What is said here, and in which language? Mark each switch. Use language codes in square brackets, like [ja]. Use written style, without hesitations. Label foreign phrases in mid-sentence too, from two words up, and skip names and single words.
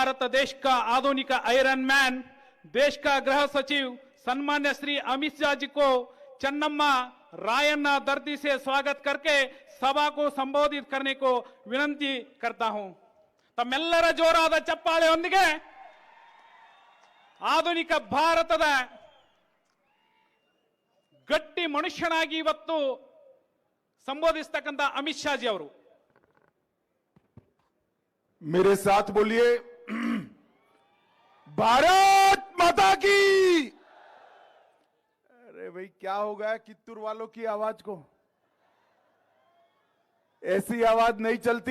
[hi] देश का आधुनिक [en] iron man, [hi] देश का गृह सचिव सम्मान्य श्री अमित शाह जी को चन्नम्मा रायन्ना धरती से स्वागत करके सभा को संबोधित करने को विनंती करता हूं। [kn] ತಮ್ಮೆಲ್ಲರ ಜೋರಾದ ಚಪ್ಪಾಳೆಯೊಂದಿಗೆ ಆಧುನಿಕ ಭಾರತದ ಗಟ್ಟಿ ಮನುಷ್ಯನಾಗಿ ಇವತ್ತು ಸಂಬೋಧಿಸತಕ್ಕಂತ ಅಮಿತ್ ಶಾ ಜಿ ಅವರು [hi] मेरे साथ बोलिए, भारत माता की। अरे भाई क्या हो गया कित्तूर वालों की आवाज को? ऐसी आवाज नहीं चलती।